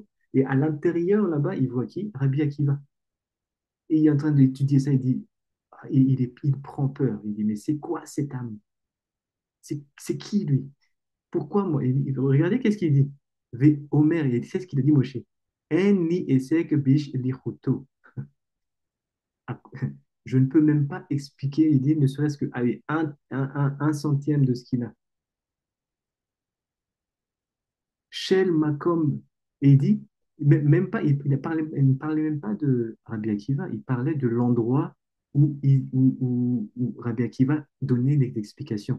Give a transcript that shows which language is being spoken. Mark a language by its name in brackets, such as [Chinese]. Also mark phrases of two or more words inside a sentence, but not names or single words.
[French] Et à l'intérieur, là-bas, il voit qui? Rabbi Akiva. Et il est en train d'étudier ça. Il dit, il prend peur. Il dit, mais c'est quoi cette âme? C'est qui lui? Pourquoi moi? Regardez qu'est-ce qu'il dit. Omer, c'est ce qu'il a dit Moshe. [Hebrew] En li esek bish lichuto. [French] Je ne peux même pas expliquer, il dit, ne serait-ce que allez, un centième de ce qu'il a. [Hebrew] Shel Makom, [French] et il dit, même pas, il ne parlait même pas de Rabbi Akiva, il parlait de l'endroit où Rabbi Akiva donnait les explications.